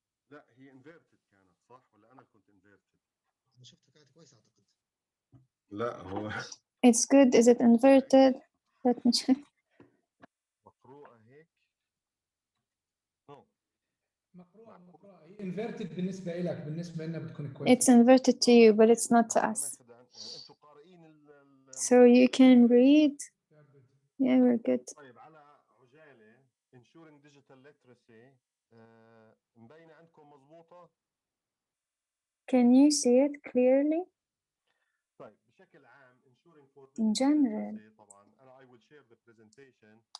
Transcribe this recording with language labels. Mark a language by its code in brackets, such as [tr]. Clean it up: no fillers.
[ar] لا هي inverted كانت صح ولا أنا كنت inverted؟ أنا شفتها كانت كويسة أعتقد. لا هو [en] It's good. Is it inverted? Let me check. [ar] مقروءة هيك. No. مقروءة هي inverted بالنسبة لك، بالنسبة لنا بتكون كويسة. [en] It's inverted to you, but it's not to us. [ar] أنتوا قارئين [en] So you can read. Yeah, we're good. [ar] طيب على عجالة [en] ensuring digital literacy [ar] مبينة عندكم مضبوطة؟ [en] Can you see it clearly? [ar] طيب بشكل عام [en] ensuring for In general, literacy [ar] طبعا أنا [en] I will share the presentation.